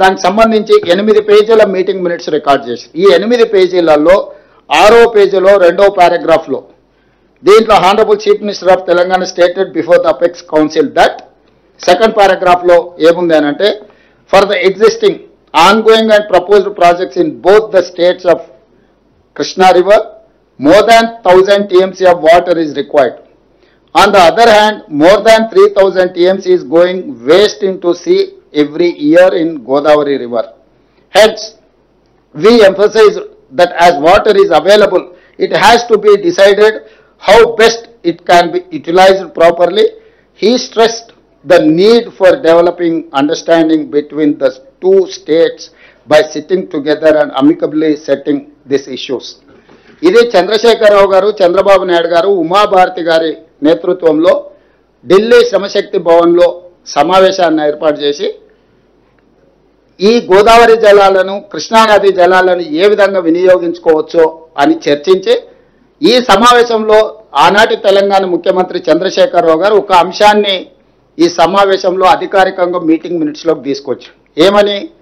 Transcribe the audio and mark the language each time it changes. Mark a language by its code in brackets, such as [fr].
[te] దానికి సంబంధించి 8 పేజీల మీటింగ్ మినిట్స్ రికార్డ్ చేశారు. ఈ 8 పేజీలలో 6వ పేజీలో 2వ పారాగ్రాఫ్లో దీంట్లో [en] honourable chief minister of Telangana stated before the apex council that, [te] second పారాగ్రాఫ్లో ఏముంది అని అంటే, [en] For the existing ongoing and proposed projects in both the states of Krishna River, more than 1000 TMC of water is required. On the other hand, more than 3000 TMC is going waste into sea every year in Godavari River. Hence, we emphasize that as water is available, it has to be decided how best it can be utilized properly. He stressed the need for developing understanding between the two states by sitting together and amicably setting these issues. [te] ఇది చంద్రశేఖరరావు గారు, చంద్రబాబు నాయుడు గారు, ఉమాభారతి గారి నేతృత్వంలో ఢిల్లీ శ్రమశక్తి భవన్లో సమావేశాన్ని ఏర్పాటు చేసి ఈ గోదావరి జలాలను, కృష్ణానది జలాలను ఏ విధంగా వినియోగించుకోవచ్చో అని చర్చించి ఈ సమావేశంలో ఆనాటి తెలంగాణ ముఖ్యమంత్రి చంద్రశేఖరరావు గారు ఒక అంశాన్ని ఈ సమావేశంలో అధికారికంగా మీటింగ్ మినిట్స్లోకి తీసుకొచ్చారు. ఏమని?